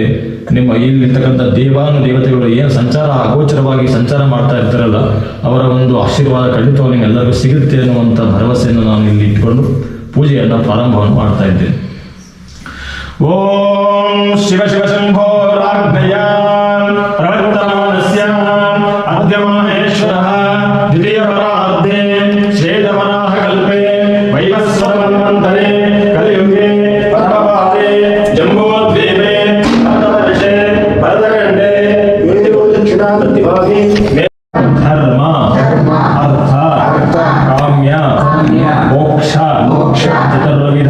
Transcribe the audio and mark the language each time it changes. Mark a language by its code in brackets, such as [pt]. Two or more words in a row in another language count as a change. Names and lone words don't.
[kn] ನಿಮ್ಮ ಇಲ್ಲಿರ್ತಕ್ಕಂಥ ದೇವತೆಗಳು ಏನು ಅಗೋಚರವಾಗಿ ಸಂಚಾರ ಮಾಡ್ತಾ ಇರ್ತಾರಲ್ಲ, ಅವರ ಒಂದು ಆಶೀರ್ವಾದ ಖಂಡಿತವಾಗಿ ನಿಮ್ಮೆಲ್ಲರಿಗೂ ಸಿಗುತ್ತೆ ಅನ್ನುವಂಥ ಭರವಸೆಯನ್ನು ನಾನು ಇಲ್ಲಿ ಇಟ್ಕೊಂಡು ಪೂಜೆಯನ್ನು ಪ್ರಾರಂಭವನ್ನು ಮಾಡ್ತಾ ಇದ್ದೇನೆ. [sa] ಓಂ ಶಿವ ಶಿವ ಶಂಭೋ ರಾಜ್ಞಯ ಪ್ರವರ್ತಮಾನಸ್ಯ ಅದ್ಯ ಮಹೇಶ್ವರಃ ದ್ವಿತೀಯ ಪರಾರ್ಧೆ ಶ್ವೇತವರಾಹ ಕಲ್ಪೆ ವೈವಸ್ವತ ಮನ್ವಂತರೆ ಕಲಿಯುಗೆ ಪರಮಪಾದೆ ಜಂಬೋದ್ವೀಪೆ ಭರತವರ್ಷೆ ಭರತಖಂಡೆ ಧರ್ಮ ಅರ್ಥ ಕಾಮ್ಯ ಮೋಕ್ಷ ಚತುರ್ವಿಧ